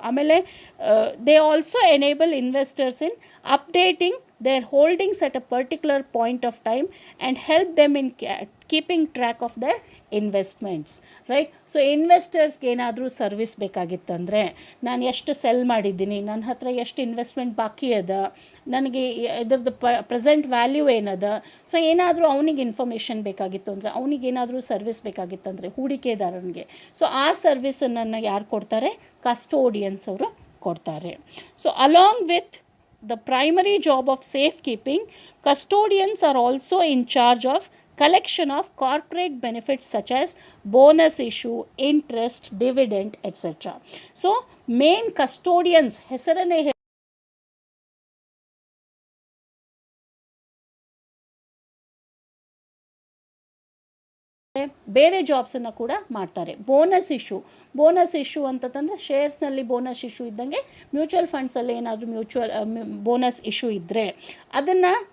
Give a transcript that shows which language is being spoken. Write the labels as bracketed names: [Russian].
[English] ಆಮೇಲೆ they also enable investors in updating their holdings at a particular point of time and help them in keeping track of their investments, right. [Kannada] So ಇನ್ವೆಸ್ಟರ್ಸ್ಗೆ ಏನಾದರೂ service ಬೇಕಾಗಿತ್ತಂದರೆ, ನಾನು ಎಷ್ಟು cell ಮಾಡಿದ್ದೀನಿ, ನನ್ನ ಹತ್ರ ಎಷ್ಟು investment ಬಾಕಿ ಅದ, ನನಗೆ ಇದ್ರದ್ದು ಪ್ರೆಸೆಂಟ್ ವ್ಯಾಲ್ಯೂ ಏನದ, ಸೊ ಏನಾದರೂ ಅವನಿಗೆ ಇನ್ಫಾರ್ಮೇಷನ್ ಬೇಕಾಗಿತ್ತು ಅಂದರೆ, ಅವನಿಗೇನಾದರೂ ಸರ್ವಿಸ್ ಬೇಕಾಗಿತ್ತಂದರೆ ಹೂಡಿಕೆದಾರನಿಗೆ, ಸೊ ಆ ಸರ್ವಿಸನ್ನು ಯಾರು ಕೊಡ್ತಾರೆ, ಕಸ್ಟೋಡಿಯನ್ಸ್ ಅವರು ಕೊಡ್ತಾರೆ. [English] So along with the primary job of safekeeping, custodians are also in charge of collection of corporate benefits such as bonus issue, interest, dividend, etc. So main custodians [Kannada] ಹೆಸರನ್ನೇ ಬೇರೆ ಜಾಬ್ಸನ್ನು ಕೂಡ ಮಾಡ್ತಾರೆ. Bonus issue ಅಂತಂದರೆ ಶೇರ್ಸ್ನಲ್ಲಿ bonus issue ಇದ್ದಂಗೆ mutual ಫಂಡ್ಸಲ್ಲಿ ಏನಾದರೂ bonus issue ಇದ್ದರೆ ಅದನ್ನು